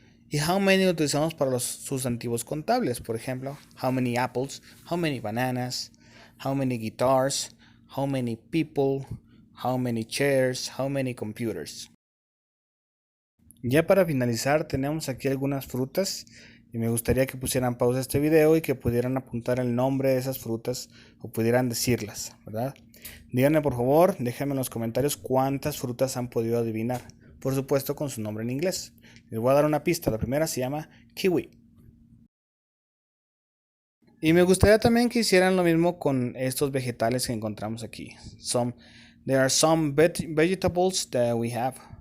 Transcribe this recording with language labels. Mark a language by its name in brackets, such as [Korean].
[English] Y how many [Spanish] lo utilizamos para los sustantivos contables. Por ejemplo, [English] how many apples, how many bananas, how many guitars, how many people, how many chairs, how many computers. [Spanish] Ya para finalizar, tenemos aquí algunas frutas y me gustaría que pusieran pausa a este video y que pudieran apuntar el nombre de esas frutas o pudieran decirlas, ¿verdad? Díganme por favor, déjenme en los comentarios cuántas frutas han podido adivinar. Por supuesto con su nombre en inglés. Les voy a dar una pista. La primera se llama kiwi. Y me gustaría también que hicieran lo mismo con estos vegetales que encontramos aquí. [English] There are some vegetables that we have.